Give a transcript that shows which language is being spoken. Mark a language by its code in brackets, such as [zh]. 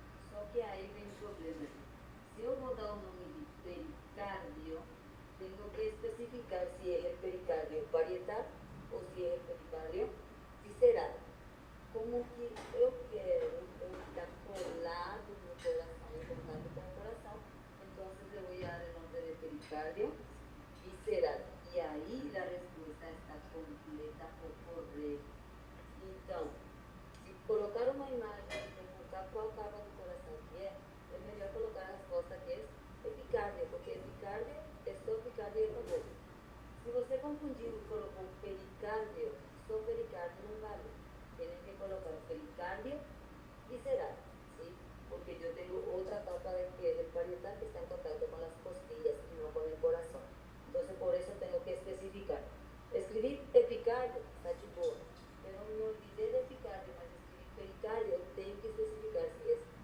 [pt] Só que [es] ahí vem un problema. Si yo voy a dar un nombre de pericardio, tengo que especificar si es el pericardio parietal o si es el pericardio visceral. [pt] Como que eu quero estar colado no [es] corazón, en contacto con el corazón, entonces le voy a dar el nombre de pericardio visceral. Y ahí la respuesta está completa o correcta. [pt] Então, se colocar uma imagem e perguntar qual capa do coração que é melhor colocar a resposta que é epicardio, porque epicardio é só epicardio e acabou. Se você confundir e colocou pericardio, só pericardio não vale. [es] Tienen que colocar pericardio visceral, ¿sí? Porque yo tengo otra capa que es el parietal que está en contacto con las costillas y no con el corazón. Entonces por eso tengo que especificar. Escribir epicardio, [pt] está de boa. [es] Pero me olvidé de epicardio, mas escribir pericardio, tengo que especificar si es